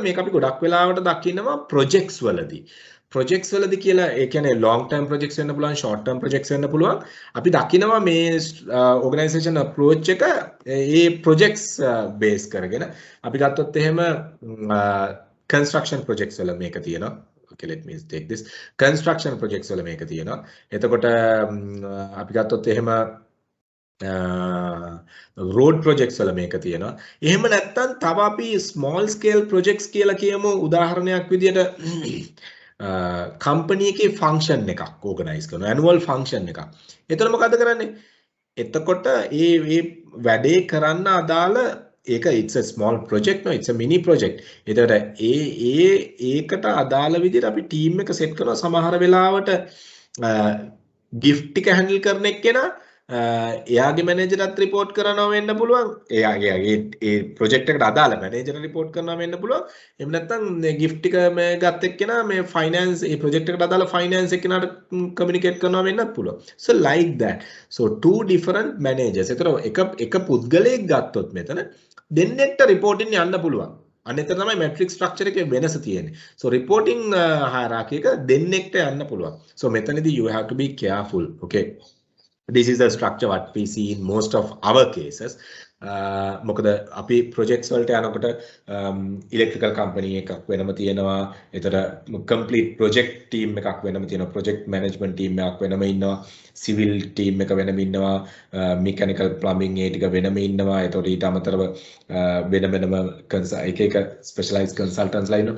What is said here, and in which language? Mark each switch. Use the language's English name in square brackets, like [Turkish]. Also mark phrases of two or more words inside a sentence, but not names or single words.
[Sinhala] මේක අපි ගොඩක් වෙලාවට දකින්නවා projects වලදී. projects වලදී කියලා ඒ කියන්නේ [English] long term projects [Sinhala] වෙන්න පුළුවන්, [English] short term projects [Sinhala] වෙන්න පුළුවන්. අපි දකිනවා මේ [English] organization approach [Sinhala] එක ඒ [English] projects base [Sinhala] කරගෙන අපි ගත්තොත් එහෙම [English] construction projects [Sinhala] වල මේක තියෙනවා. [English] Okay, let me take this. Construction projects වල [Sinhala] මේක තියෙනවා. එතකොට අපි ගත්තොත් එහෙම [English] road projects [Sinhala] වල මේක තියෙනවා. එහෙම නැත්නම් තව අපි [English] small scale projects [Sinhala] කියලා කියමු. උදාහරණයක් විදියට company එකේ function එකක් organize කරනවා, [English] annual function [Sinhala] එකක්. එතකොට මොකද කරන්නේ? එතකොට ඒ වැඩේ කරන්න අදාළ ඒක [English] it's a small project, no, it's a mini project. [Sinhala] එතකොට ඒකට අදාළ විදියට අපි team එක set කරනවා. සමහර වෙලාවට gift එක handle කරන එක්කෙනා එයාගේ මැනේජර්ට report කරනවා වෙන්න පුළුවන්. එයාගේ ඒ project එකට අදාළ මැනේජර්ට report කරනවා වෙන්න පුළුවන්. එහෙම නැත්නම් gift එක මේ ගත්ත එක්කෙනා මේ finance ඒ project එකට අදාළ finance එක්කෙනාට communicate කරනවා වෙන්නත් පුළුවන්. [English] So like that. So two different managers. [Sinhala] ඒතර එක පුද්ගලයෙක් ගත්තොත් මෙතන දෙන්නෙක්ට reporting යන්න පුළුවන්. අන්න එතන තමයි [English] matrix structure [Sinhala] එකේ වෙනස තියෙන්නේ. So [English] reporting hierarchy [Sinhala] එක දෙන්නෙක්ට යන්න පුළුවන්. [English] So මෙතනදී you have to be careful. Okay. This is the structure what we see in most of our cases. [Sinhala] මොකද අපි ප්‍රොජෙක්ට්ස් වලට යනකොට [English] electrical company [Sinhala] එකක් වෙනම තියෙනවා. ඒතර [English] complete project team [Sinhala] එකක් වෙනම තියෙනවා. [English] project management team [Sinhala] එකක් වෙනම ඉන්නවා. [English] civil team [Sinhala] එක වෙනම ඉන්නවා. [English] mechanical plumbing [Sinhala] ඒ ටික වෙනම ඉන්නවා. ඒතකොට ඊට අමතරව වෙන වෙනම එක එක [English] specialised consultants [Sinhala] ඉන්නවා.